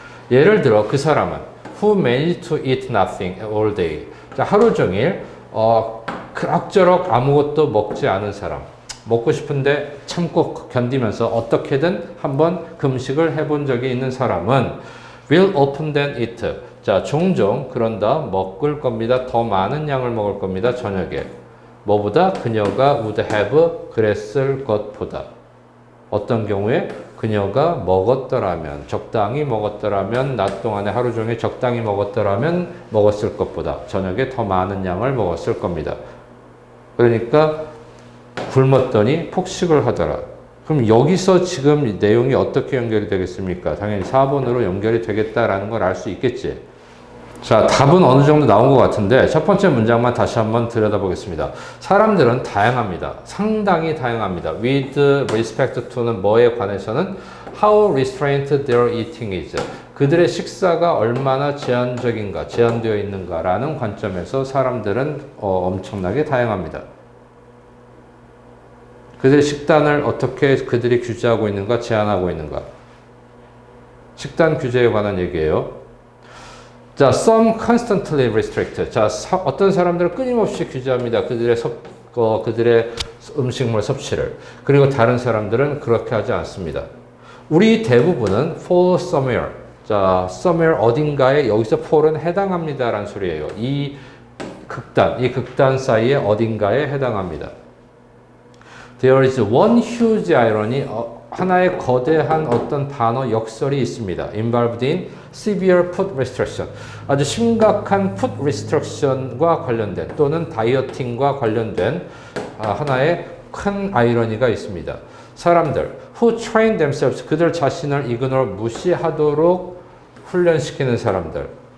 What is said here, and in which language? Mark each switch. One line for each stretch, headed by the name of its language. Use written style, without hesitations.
Korean: 예를 들어 그 사람은
English: who managed to eat nothing all day.
Korean: 자, 하루 종일 그럭저럭 아무것도 먹지 않은 사람. 먹고 싶은데 참고 견디면서 어떻게든 한번 금식을 해본 적이 있는 사람은
English: will often then eat.
Korean: 자, 종종 그런다 먹을 겁니다. 더 많은 양을 먹을 겁니다. 저녁에. 뭐보다? 그녀가
English: would have
Korean: 그랬을 것보다. 어떤 경우에? 그녀가 먹었더라면, 적당히 먹었더라면, 낮 동안에 하루 종일 적당히 먹었더라면 먹었을 것보다 저녁에 더 많은 양을 먹었을 겁니다. 그러니까 굶었더니 폭식을 하더라. 그럼 여기서 지금 내용이 어떻게 연결이 되겠습니까? 당연히 4번으로 연결이 되겠다라는 걸 알 수 있겠지. 자, 답은 어느 정도 나온 것 같은데 첫 번째 문장만 다시 한번 들여다보겠습니다. 사람들은 다양합니다. 상당히 다양합니다.
English: With respect to는
Korean: 뭐에 관해서는
English: how restrained their eating is.
Korean: 그들의 식사가 얼마나 제한적인가, 제한되어 있는가라는 관점에서 사람들은 엄청나게 다양합니다. 그들의 식단을 어떻게 그들이 규제하고 있는가, 제한하고 있는가. 식단 규제에 관한 얘기예요.
English: 자, some constantly restrict.
Korean: 자, 어떤 사람들은 끊임없이 규제합니다. 그들의 음식물 섭취를. 그리고 다른 사람들은 그렇게 하지 않습니다. 우리 대부분은
English: for somewhere.
Korean: 자, somewhere 어딘가에 여기서 for은 해당합니다라는 소리예요. 이 극단 사이에 어딘가에 해당합니다.
English: There is one huge irony.
Korean: 하나의 거대한 어떤 단어 역설이 있습니다.
English: Involved in severe food restriction.
Korean: 아주 심각한 food restriction과 관련된 또는 다이어팅과 관련된 하나의 큰 아이러니가 있습니다. 사람들
English: who train themselves
Korean: 그들 자신을 이그노 무시하도록 훈련시키는 사람들.